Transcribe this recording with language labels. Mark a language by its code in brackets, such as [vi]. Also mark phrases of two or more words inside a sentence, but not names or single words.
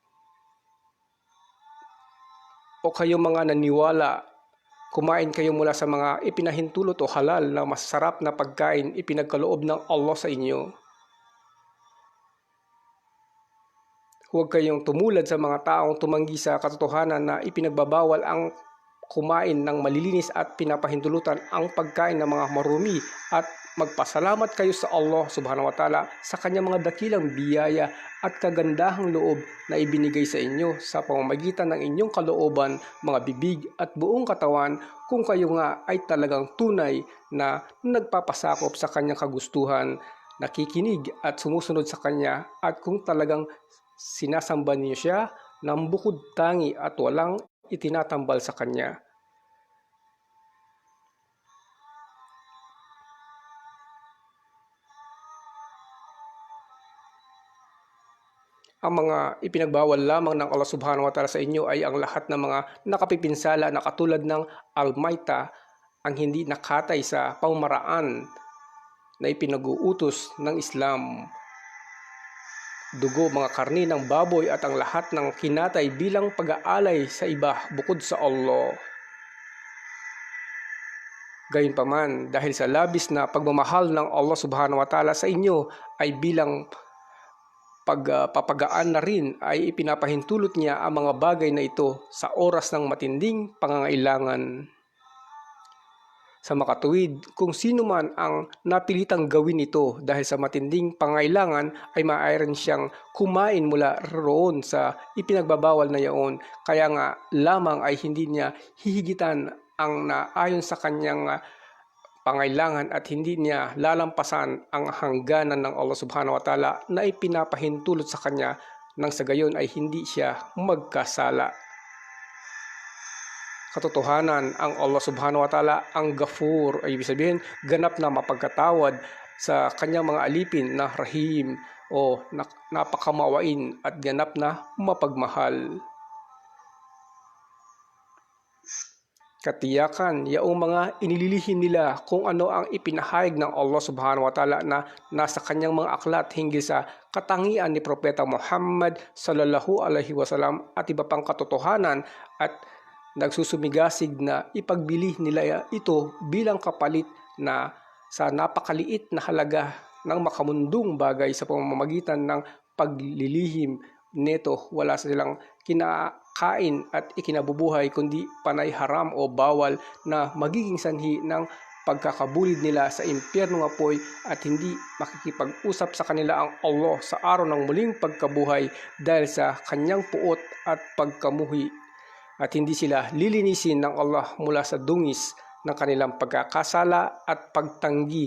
[tl] o kayo mga naniwala, kumain kayo mula sa mga ipinahintulot o halal na masarap na pagkain ipinagkaloob ng Allah sa inyo. Huwag kayong tumulad sa mga taong tumanggi sa katotohanan na ipinagbabawal ang kumain ng malilinis at pinapahintulutan ang pagkain ng mga marumi, at magpasalamat kayo sa Allah [ar] سبحانه وتعالى [tl] sa kanyang mga dakilang biyaya at kagandahang loob na ibinigay sa inyo sa pamamagitan ng inyong kalooban, mga bibig at buong katawan, kung kayo nga ay talagang tunay na nagpapasakop sa kanyang kagustuhan, nakikinig at sumusunod sa kanya, at kung talagang sinasamba niyo siya ng bukod tangi at walang itinatambal sa kanya. Ang mga ipinagbawal lamang ng Allah [ar] سبحانه وتعالى [tl] sa inyo ay ang lahat ng mga nakapipinsala na katulad ng almayta, ang hindi nakatay sa pamamaraan na ipinag-uutos ng Islam, dugo, mga karni ng baboy at ang lahat ng kinatay bilang pag-aalay sa iba bukod sa Allah. Gayunpaman, dahil sa labis na pagmamahal ng Allah [ar] سبحانه وتعالى [tl] sa inyo ay bilang pagpapagaan na rin ay ipinapahintulot niya ang mga bagay na ito sa oras ng matinding pangangailangan. Sa makatuwid, kung sino man ang napilitang gawin ito dahil sa matinding pangangailangan ay maaaring siyang kumain mula roon sa ipinagbabawal na yaon, kaya nga lamang ay hindi niya hihigitan ang naayon sa kanyang pangailangan at hindi niya lalampasan ang hangganan ng Allah [ar] سبحانه وتعالى [tl] na ipinapahintulot sa kanya, nang sa gayon ay hindi siya magkasala. Katotohanan, ang Allah [ar] سبحانه وتعالى [tl] ang Ghafur, ay ibig sabihin ganap na mapagkatawad sa kanyang mga alipin, na Rahim o napakamawain at ganap na mapagmahal. Katiyakan, yaong mga inililihim nila kung ano ang ipinahayag ng Allah [ar] سبحانه وتعالى [tl] na nasa kanyang mga aklat hinggil sa katangian ni Propeta Muhammad [ar] صلى الله عليه وسلم [tl] at iba pang katotohanan, at nagsusumigasig na ipagbili nila ito bilang kapalit na sa napakaliit na halaga ng makamundong bagay sa pamamagitan ng paglilihim neto. Wala silang kinakain at ikinabubuhay kundi panay haram o bawal na magiging sanhi ng pagkakabulid nila sa impyernong apoy, at hindi makikipag-usap sa kanila ang Allah sa araw ng muling pagkabuhay dahil sa kanyang puot at pagkamuhi, at hindi sila lilinisin ng Allah mula sa dungis ng kanilang pagkakasala at pagtanggi.